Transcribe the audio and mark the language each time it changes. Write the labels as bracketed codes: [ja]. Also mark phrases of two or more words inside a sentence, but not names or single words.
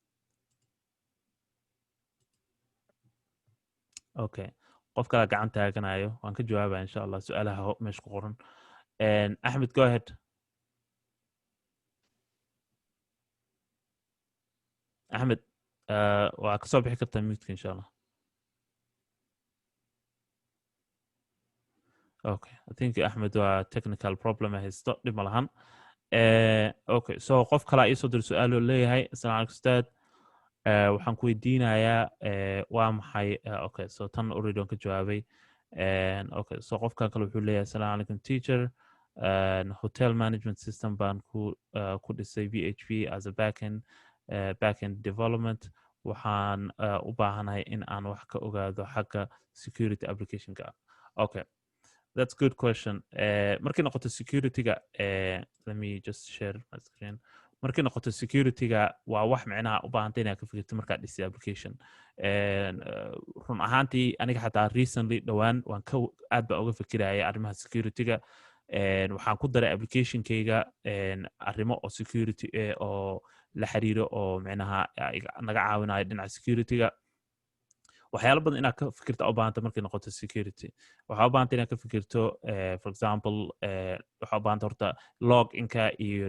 [so] okay qof kala gacan taaganayo waan ka jawaabaya [ar] إن شاء الله [so] su-aalaha meesha ku qoran Ahmed [en] go ahead [so] Ahmed waa ka soo bixi kartaa mute [ar] إن شاء الله [so] okay I think Ahmed waa [en] technical problem [so] haysto dhib ma lahan [en] okay so [so] qof kala ii soo dir su-aal oo leeyahay [ar] السلام عليكم [so] ustaad waxaan ku weydiinayaa waa maxay [en] okay so [so] tan already on ka jawaabay [en] okay so [so] qofkan kale wuxuu leeyahay [ar] السلام عليكم [so] teacher [en] hotel management system [so] baan ku dhisay [en] PHP as a backend development [so] waxaan u baahanahay in aan wax ka ogaado xagga security application-ka [en] okay that's good question [so] markii noqoto security-ga [en] let me just share my screen [so] markii noqoto security-ga waa wax micnaha u baahantay inaad ka fikirto markaad dhisay application run ahaantii aniga xataa recently dhowaan waan aad baa uga fikiraya arrimaha security-ga waxaan ku daray application-kayga arrimo oo security oo la xiriiro oo micnaha naga caawinayo dhinaca security-ga waxyaalo badan inaad ka fikirto u baahanta markay noqoto security waxaa u baahanta inaad ka fikirto [en] for example [so] waxaa u baahanta horta log-inka iyo